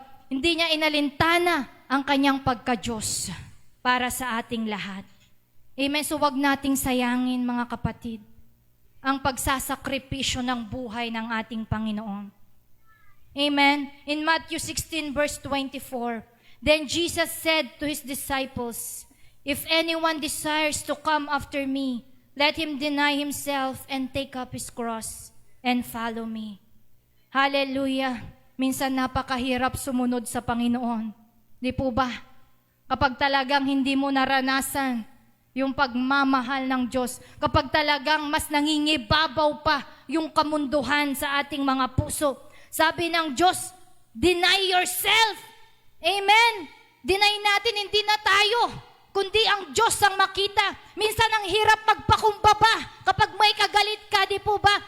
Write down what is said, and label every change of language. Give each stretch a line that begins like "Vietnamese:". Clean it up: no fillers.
Filipino: Hindi niya inalintana ang kanyang pagka-Diyos para sa ating lahat. Amen? So wag nating sayangin mga kapatid ang pagsasakripisyo ng buhay ng ating Panginoon. Amen?
English: In Matthew 16 verse 24, then Jesus said to His disciples, if anyone desires to come after me, let him deny himself and take up his cross and follow me. Hallelujah!
Filipino: Minsan napakahirap sumunod sa Panginoon. Di po ba? Kapag talagang hindi mo naranasan yung pagmamahal ng Diyos, kapag talagang mas nangingibabaw pa yung kamunduhan sa ating mga puso. Sabi ng Diyos,
English: deny yourself.
Filipino: Amen? Deny natin, hindi na tayo, kundi ang Diyos ang makita. Minsan ang hirap magpakumbaba kapag may kagalit ka, di po ba?